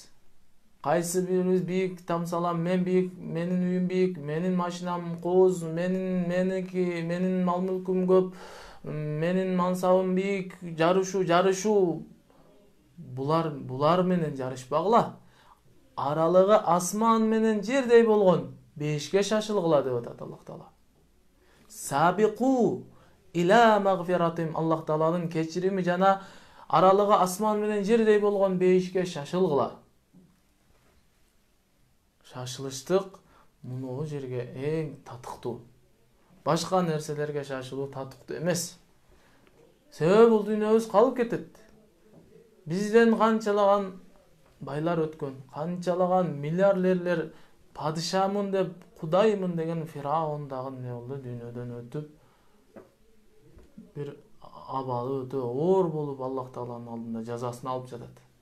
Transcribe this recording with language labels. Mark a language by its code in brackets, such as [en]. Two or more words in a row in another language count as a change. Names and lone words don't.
[ky] Кайсы бирибиз бийик тамсалам, мен бийик, менин үйүм бийик, менин машинам кооз, менин мал мүлкүм көп, менин мансабым бийик, жарышуу. Булар менен жарышпагыла. Аралыгы асман менен жердей болгон бейишке шашылгыла деп атат Аллах Таала. [ar] سابقوا إلى مغفرة, [ky] Аллах Тааланын кечирими жана аралыгы асман менен жердей болгон бейишке шашылгыла. Шашылыштык мунуу жерге эң татыктуу. Башка нерселерге шашылуу татыктуу эмес. Себеби бул дүйнөбүз калып кетет. Бизден канчалаган байлар өткөн, канчалаган миллиардерлер падышамын деп, кудаймын деген Фираун дагы эмне болду, дүйнөдөн өтүп, бир абалы өтө оор болуп Аллах Тааланын алдында жазасын алып жатат.